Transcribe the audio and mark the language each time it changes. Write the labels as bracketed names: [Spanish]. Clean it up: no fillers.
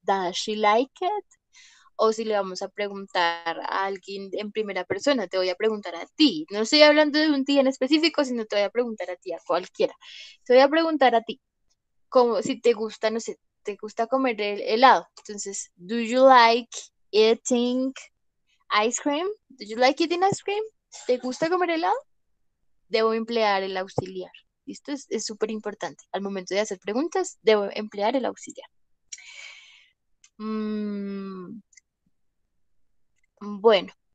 [English] Does she like it? [Spanish] O si le vamos a preguntar a alguien en primera persona, te voy a preguntar a ti. No estoy hablando de un ti en específico, sino te voy a preguntar a ti, a cualquiera. Te voy a preguntar a ti, como si te gusta, no sé, te gusta comer el helado. Entonces, [English] do you like eating ice cream? Do you like eating ice cream? [Spanish] ¿Te gusta comer helado? Debo emplear el auxiliar. ¿Listo? Es súper importante. Al momento de hacer preguntas, debo emplear el auxiliar. Mm, bueno.